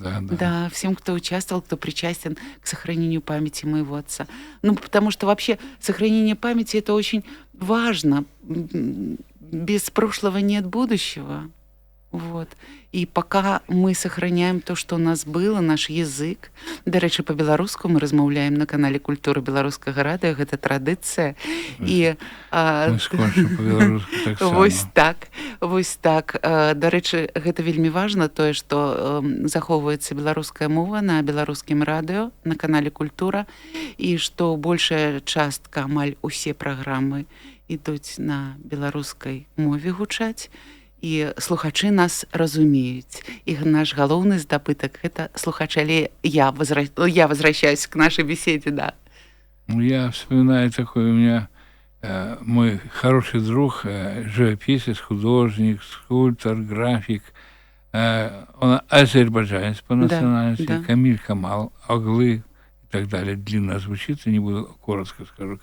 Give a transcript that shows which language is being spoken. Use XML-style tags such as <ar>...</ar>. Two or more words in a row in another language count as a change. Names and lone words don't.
<ru>да, всем, кто участвовал, кто причастен к сохранению памяти моего отца. Ну, потому что вообще сохранение памяти — это очень важно. Без прошлого нет будущего. Вот. І пока ми сохраняем то, що у нас было, наш язык.</ru> <uk>До речі,</uk> <be>по-беларуску мы размаўляем на канале Культура беларускага радыё, гэта традыцыя. І мы скончым по-беларуску таксама. Вось так. До рэчы, гэта вельмі важна, тое, што захоўваецца беларуская мова на беларускім радыё, на канале Культура, і што большая частка, амаль усе праграмы ідуць на беларускай мове гучаць. І слухачы нас разумеюць. І наш галоўны здабытак — гэта слухачы.</be> <ru>Але я возвращаюсь к нашей беседе, да. Я вспоминаю такой, у меня мой хороший друг, живописец, художник, скульптор, график. Он азербайджанец по национальности, да. Камиль Камал, Оглы и так далее. Длинно звучит, не буду, коротко скажу.</ru>